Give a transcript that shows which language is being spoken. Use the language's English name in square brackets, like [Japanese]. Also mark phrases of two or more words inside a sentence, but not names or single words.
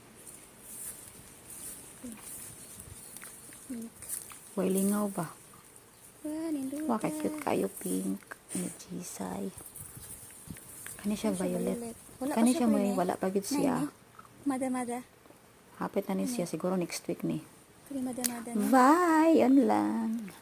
[Cebuano] Pink. Way lingaw ba? Nindota. Waka cute kayo pink. Ni Jisay. Kani siya violet. Wala Kani pa siya green may eh. wala pa gid siya. Mada-mada. Hapit na ni siya siguro [English] next week [Cebuano] ni. Kali mada-mada na. Bye! Yan lang.